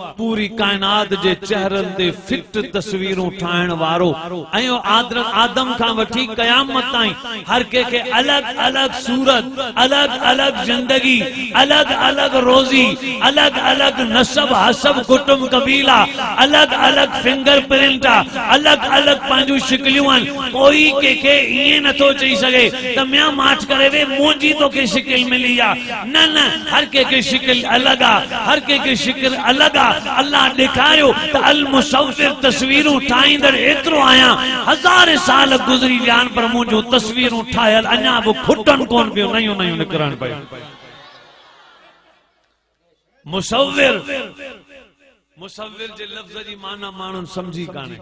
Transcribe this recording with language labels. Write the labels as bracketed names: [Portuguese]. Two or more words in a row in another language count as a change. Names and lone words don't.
[Sindhi] पूरी काइनात जे चेहरनि ते फिट तस्वीरूं ठाहिण वारो, ऐं आदम खां वठी क़यामत ताईं हर कंहिंखे अलॻि अलॻि सूरत, अलॻि अलॻि जिंदगी, अलॻि अलॻि रोज़ी, अलॻि अलॻि नसब हसब कुटुंब कबीला, अलॻि अलॻि फिंगर प्रिंट आहे, अलॻि अलॻि पंहिंजूं शिकलियूं आहिनि। कोई कंहिंखे ईअं नथो चई सघे त म्या माठ करे वे जी तो के शिकिल मिली आ। न न, हर के शिकिल अलग आ, हर के शिकिल अलग आ। अल्लाह दिखायो त अल मुसव्विर तस्वीरूं ठाहींदड़ एतिरो आया, 1000 साल गुज़री विया पर मुंहिंजूं तस्वीरूं ठाहियल अञा बि खुटन कोन पियो, नयूं नयूं निकिरण पियो। मुसव्विर, मुसव्विर जे लफ़्ज़ जी माना माण्हुनि समझी कान्हे।